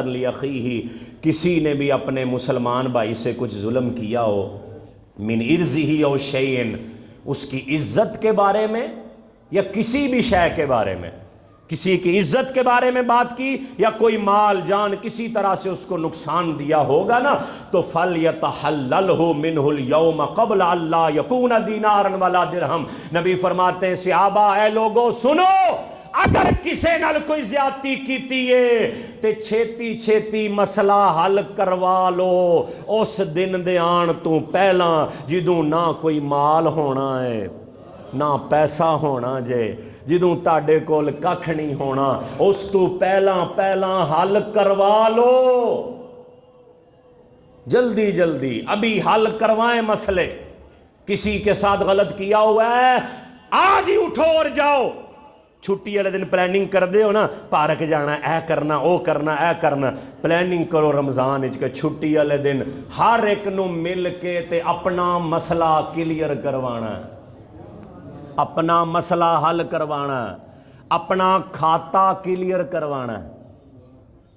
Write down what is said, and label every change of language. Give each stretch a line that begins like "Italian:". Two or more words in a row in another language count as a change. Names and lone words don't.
Urdu: لاخیہ، کسی نے بھی اپنے مسلمان بھائی سے کچھ ظلم کیا ہو،
Arabic: من ارضہ او شیء،
Urdu: اس کی عزت کے بارے میں یا کسی بھی شے کے بارے میں، کسی کی عزت کے بارے میں بات کی یا کوئی مال جان کسی طرح سے اس کو نقصان دیا ہوگا نا، تو
Arabic: فَلْيَتَحَلَّلْهُ مِنْهُ الْيَوْمَ قَبْلَ اللَّهَ يَكُونَ دِينَارًا وَلَا دِرْهَمْ۔
Punjabi: نبی فرماتے ہیں صحابہ اے لوگو سنو، اگر کسے نال کوئی زیادتی کیتی ہے تے چھیتی چھیتی مسئلہ حل کروا لو، اس دن دے آن تو پہلا جدوں نہ کوئی مال ہونا ہے نہ پیسہ ہونا جے، جدوں تاڑے کول ککھ نہیں ہونا، اس تو پہلا حل کروا لو،
Urdu: جلدی جلدی ابھی حل کروائیں مسئلے۔ کسی کے ساتھ غلط کیا ہوا ہے آج ہی اٹھو اور جاؤ،
Punjabi: چھٹی والے دن پلاننگ کر دے ہو نا، پارک جانا، اے کرنا، او کرنا، اے کرنا، پلاننگ کرو رمضان وچ کہ چھٹی والے دن ہر ایک نو مل کے تے اپنا مسئلہ کلیئر کروانا ہے، اپنا مسئلہ حل کروانا ہے، اپنا کھاتا کلیئر کروانا ہے۔